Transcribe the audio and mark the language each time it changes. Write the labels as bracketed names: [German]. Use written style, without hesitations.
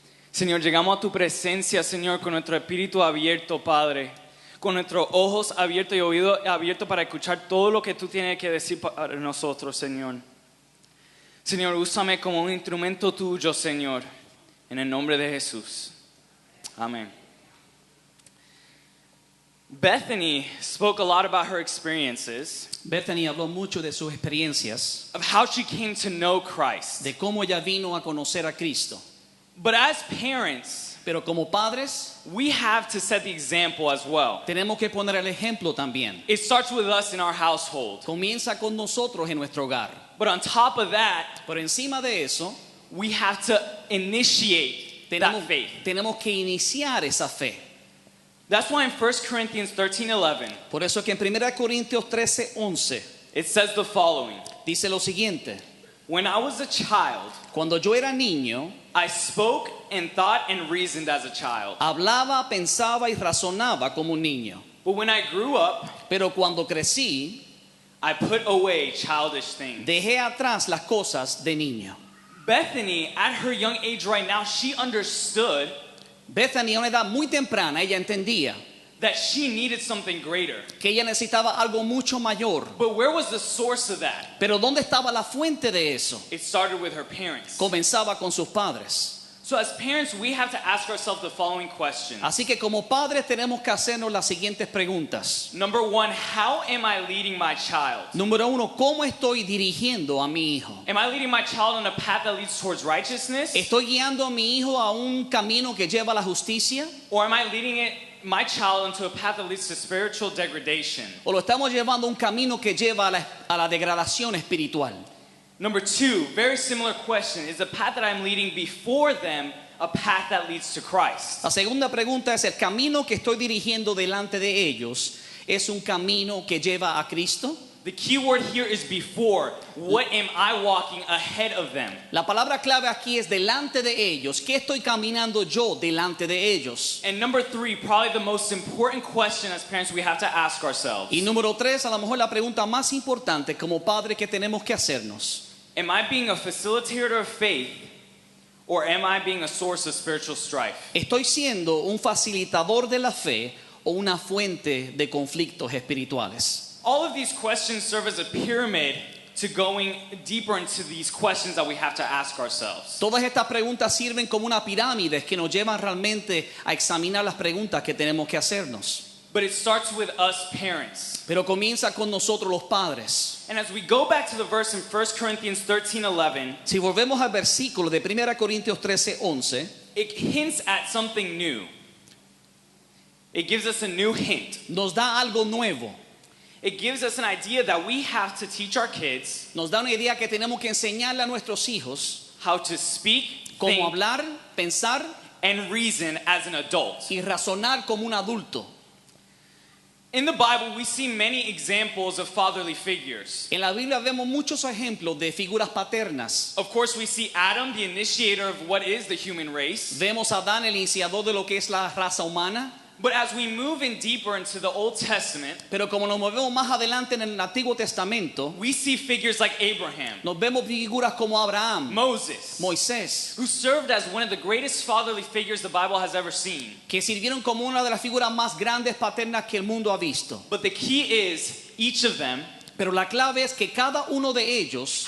[Spanish] Señor, llegamos a tu presencia, Señor, con nuestro espíritu abierto, Padre, con nuestros ojos abiertos y oídos abiertos para escuchar todo lo que tú tienes que decir para nosotros, Señor. Señor, úsame como un instrumento tuyo, Señor, en el nombre de Jesús. Amén. [English] Bethany spoke a lot about her experiences [Spanish] Bethany habló mucho de sus experiencias, [English] of how she came to know Christ. [Spanish] de cómo ella vino a conocer a Cristo. [English] But as parents, [Spanish] Pero como padres, [English] we have to set the example as well. [Spanish] tenemos que poner el ejemplo también. [English] It starts with us in our household. [Spanish] Comienza con nosotros en nuestro hogar. [English] But on top of that, [Spanish] Por encima de eso, [English] we have to initiate that faith. [Spanish] tenemos que iniciar esa fe. [English] That's why in 1 Corinthians 13:11, [Spanish] Por eso que en 1 Corintios 13:11 [English] it says the following. [Spanish] dice lo siguiente: [English] When I was a child, [Spanish] cuando yo era niño, [English] I spoke and thought and reasoned as a child. [Spanish] hablaba, pensaba y razonaba como un niño. [English] But when I grew up, [Spanish] Pero cuando crecí, [English] I put away childish things. [Spanish] dejé atrás las cosas de niño. [English] Bethany, at her young age right now, she understood [Spanish] Bethany a una edad muy temprana, ella entendía [English] that she needed something greater. [Spanish] que ella necesitaba algo mucho mayor. [English] But where was the source of that? [Spanish] Pero ¿dónde estaba la fuente de eso? [English] It started with her parents. [Spanish] Comenzaba con sus padres. [English] So as parents, we have to ask ourselves the following questions. [Spanish] Así que como padres tenemos que hacernos las siguientes preguntas. [English] Number one, how am I leading my child? [Spanish] Número uno, ¿cómo estoy dirigiendo a mi hijo? [English] Am I leading my child on a path that leads towards righteousness? [Spanish] ¿Estoy guiando a mi hijo a un camino que lleva a la justicia? [English] Or am I leading my child into a path that leads to spiritual degradation? [Spanish] ¿O lo estamos llevando a un camino que lleva a la degradación espiritual? [English] Number two, very similar question. Is the path that I'm leading before them a path that leads to Christ? [Spanish] La segunda pregunta es: ¿el camino que estoy dirigiendo delante de ellos es un camino que lleva a Cristo? [English] The key word here is before. What am I walking ahead of them? [Spanish] La palabra clave aquí es delante de ellos. ¿Qué estoy caminando yo delante de ellos? [English] And number three, probably the most important question as parents we have to ask ourselves. [Spanish] Y número tres, a lo mejor la pregunta más importante como padre que tenemos que hacernos: [English] Am I being a facilitator of faith, or am I being a source of spiritual strife? [Spanish] ¿estoy siendo un facilitador de la fe o una fuente de conflictos espirituales? [English] All of these questions serve as a pyramid to going deeper into these questions that we have to ask ourselves. [Spanish] Todas estas preguntas sirven como una pirámide que nos llevan realmente a examinar las preguntas que tenemos que hacernos. [English] But it starts with us parents. [Spanish] Pero comienza con nosotros los padres. [English] And as we go back to the verse in 1 Corinthians 13:11, [Spanish] Si volvemos al versículo de 1 Corintios 13:11, [English] it hints at something new. It gives us a new hint. [Spanish] nos da algo nuevo. [English] It gives us an idea that we have to teach our kids [Spanish] Nos da una idea que tenemos que enseñarle a nuestros hijos [English] how to speak, [Spanish] cómo [English] think, [Spanish] hablar, pensar [English] and reason as an adult. [Spanish] y razonar como un adulto. [English] In the Bible, we see many examples of fatherly figures. [Spanish] En la Biblia vemos muchos ejemplos de figuras paternas. [English] Of course, we see Adam, the initiator of what is the human race. [Spanish] Vemos a Adán, el iniciador de lo que es la raza humana. [English] But as we move in deeper into the Old Testament, [Spanish] Pero como nos movemos más adelante en el Antiguo Testamento, [English] we see figures like Abraham, [Spanish] nos vemos figuras como Abraham, [English] Moses, [Spanish] Moisés, [English] who served as one of the greatest fatherly figures the Bible has ever seen. [Spanish] que sirvieron como una de las figuras más grandes paternas que el mundo ha visto. [English] But the key is each of them [Spanish] Pero la clave es que cada uno de ellos